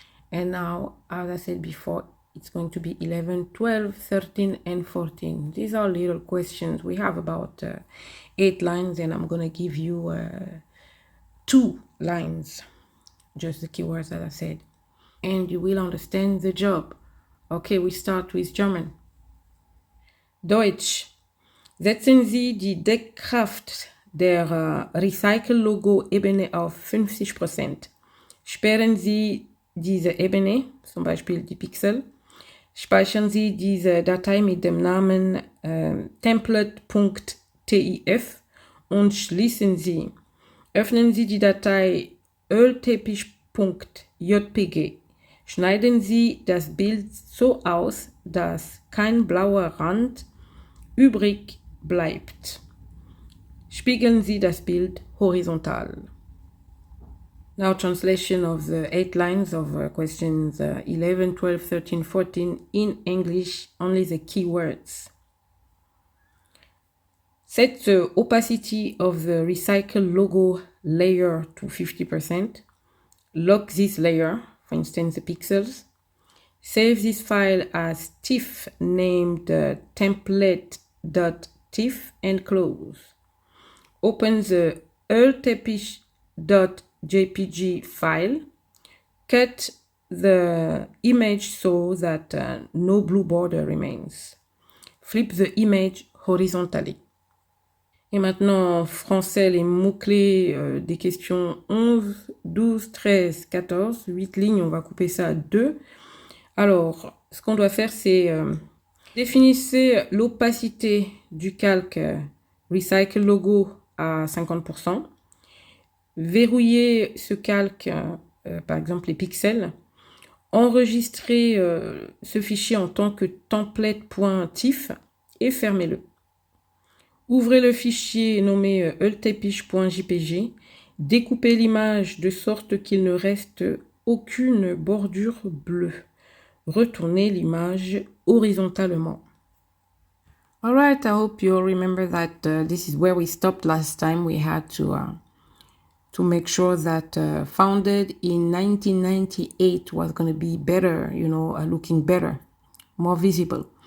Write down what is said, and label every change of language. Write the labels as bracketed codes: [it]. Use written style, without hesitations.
[en] And now, as I said before, it's going to be 11, 12, 13, and 14. These are little questions. We have about 8 lines, and I'm going to give you 2 lines, just the keywords that I said. And you will understand the job. Okay, we start with German. [de] Deutsch. Setzen Sie die Deckkraft der Recycle-Logo-Ebene auf 50%. Sperren Sie diese Ebene, zum Beispiel die Pixel. Speichern Sie diese Datei mit dem Namen template.tif und schließen Sie. Öffnen Sie die Datei ölteppich.jpg. Schneiden Sie das Bild so aus, dass kein blauer Rand übrig bleibt. Spiegeln Sie das Bild horizontal. [en] Now translation of the 8 lines of questions 11, 12, 13, 14 in English, only the keywords. Set the opacity of the recycle logo layer to 50%. Lock this layer, for instance the pixels. Save this file as TIFF named template.tif and close. Open the ölteppich.jpg file. Cut the image so that no blue border remains. Flip the image horizontally. [fr] Et maintenant, en français, les mots-clés des questions 11, 12, 13, 14, 8 lignes, on va couper ça à 2. Alors, ce qu'on doit faire, c'est définissez l'opacité du calque Recycle Logo à 50%. Verrouillez ce calque, par exemple les pixels. Enregistrez ce fichier en tant que template.tif et fermez-le. Ouvrez le fichier nommé ölteppich.jpg. Découpez l'image de sorte qu'il ne reste aucune bordure bleue. Retournez l'image horizontalement. [en] All right, I hope you remember that this is where we stopped last time. We had to make sure that founded in 1998 was going to be better, you know, looking better, more visible.